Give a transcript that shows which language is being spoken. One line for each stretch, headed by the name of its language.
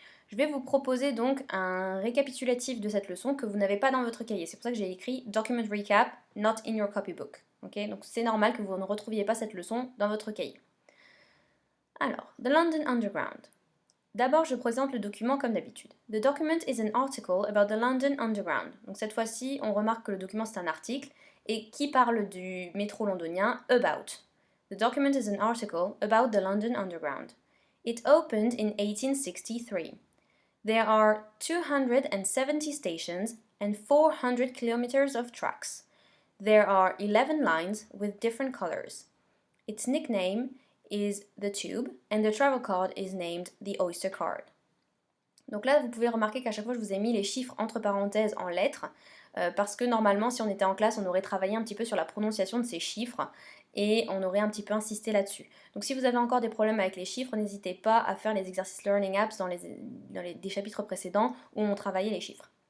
French: Je vais vous proposer donc un récapitulatif de cette leçon que vous n'avez pas dans votre cahier. C'est pour ça que j'ai écrit
English: Document Recap, not in your copybook.
French: Okay, donc c'est normal que vous ne retrouviez pas cette leçon dans votre cahier. Alors, The London Underground. D'abord, je présente le document comme d'habitude.
English: The document is an article about the London Underground.
French: Donc cette fois-ci, on remarque que le document c'est un article et qui parle du métro londonien about.
English: The document is an article about the London Underground. It opened in 1863. There are 270 stations and 400 kilometers of tracks. There are 11 lines with different colors. Its nickname is the Tube, and the travel card is named the Oyster Card.
French: Donc là, vous pouvez remarquer qu'à chaque fois, je vous ai mis les chiffres entre parenthèses en lettres, parce que normalement, si on était en classe, on aurait travaillé un petit peu sur la prononciation de ces chiffres, et on aurait un petit peu insisté là-dessus. Donc si vous avez encore des problèmes avec les chiffres, n'hésitez pas à faire les exercices Learning Apps dans des chapitres précédents où on travaillait les chiffres.